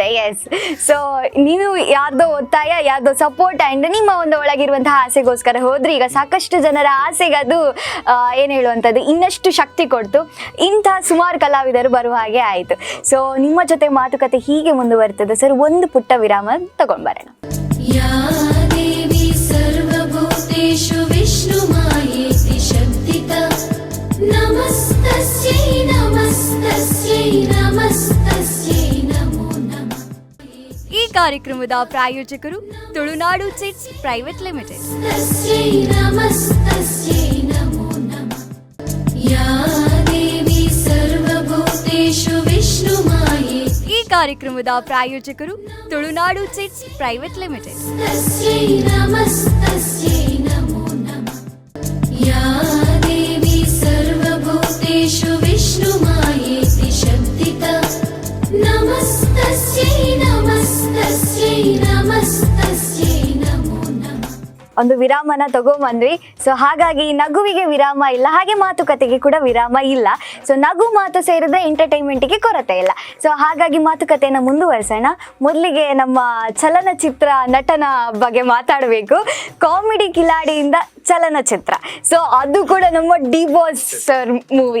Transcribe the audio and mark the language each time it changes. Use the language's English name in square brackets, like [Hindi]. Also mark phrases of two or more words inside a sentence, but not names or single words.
[English] Yes, so [Kannada] ನೀವು ಯಾರ್ದೋ ಒತ್ತಾಯ, ಯಾರ್ದೋ [English] support and [Kannada] ನಿಮ್ಮ ಒಂದು ಒಳಗಿರುವಂತಹ ಆಸೆಗೋಸ್ಕರ ಹೋದ್ರಿ. ಈಗ ಸಾಕಷ್ಟು ಜನರ ಆಸೆಗೆ ಅದು ಏನ್ ಹೇಳುವಂಥದ್ದು ಇನ್ನಷ್ಟು ಶಕ್ತಿ ಕೊಡ್ತು. ಇಂಥ ಸುಮಾರು ಕಲಾವಿದರು ಬರುವ ಹಾಗೆ ಆಯ್ತು. ಸೊ ನಿಮ್ಮ ಜೊತೆ ಮಾತುಕತೆ ಹೀಗೆ ಮುಂದುವರ್ತದೆ ಸರ್. ಒಂದು ಪುಟ್ಟ ವಿರಾಮ ತಗೊಂಡ್ಬರೋಣ. [Sanskrit] या देवी सर्वभूतेषु विष्णुमायेति शक्तिता नमस्तस्यै नमस्तस्यै नमस्तस्यै नमो नमः. [Kannada] ಈ ಕಾರ್ಯಕ್ರಮದ ಪ್ರಾಯೋಜಕರು ತುಳುನಾಡು ಚಿಟ್ಸ್ ಪ್ರೈವೇಟ್ ಲಿಮಿಟೆಡ್. [Sanskrit] तस्यै नमस्तस्यै नमो नमः. या देवी सर्वभूतेषु विष्णुमायेति. [Kannada] ಈ ಕಾರ್ಯಕ್ರಮದ ಪ್ರಾಯೋಜಕರು ತುಳುನಾಡು ಚಿಟ್ಸ್ ಪ್ರೈವೇಟ್ ಲಿಮಿಟೆಡ್. [Sanskrit] तस्यै नमस्तस्यै नमो नमः. या देवी सर्वभूतेषु विष्णुमायेति शक्तिता नमस्तस्यै नमस्तस्यै नमस्तस्यै नमो नमः. [Kannada] ಒಂದು ವಿರಾಮನ ತಗೊಂಬಂದ್ವಿ. ಸೊ ಹಾಗಾಗಿ ನಗುವಿಗೆ ವಿರಾಮ ಇಲ್ಲ, ಹಾಗೆ ಮಾತುಕತೆಗೆ ಕೂಡ ವಿರಾಮ ಇಲ್ಲ. ಸೊ ನಗು ಮಾತು ಸೇರಿದ್ರೆ ಎಂಟರ್ಟೈನ್ಮೆಂಟ್ಗೆ ಕೊರತೆ ಇಲ್ಲ. ಸೊ ಹಾಗಾಗಿ ಮಾತುಕತೆಯನ್ನು ಮುಂದುವರಿಸೋಣ. ಮೊದಲಿಗೆ ನಮ್ಮ ಚಲನಚಿತ್ರ ನಟನ ಬಗ್ಗೆ ಮಾತಾಡಬೇಕು. ಕಾಮಿಡಿ ಕಿಲಾಡಿಯಿಂದ ಚಲನಚಿತ್ರ, ಸೊ ಅದು ಕೂಡ ನಮ್ಮ ಡಿ ಬಾಸ್ [English] sir movie.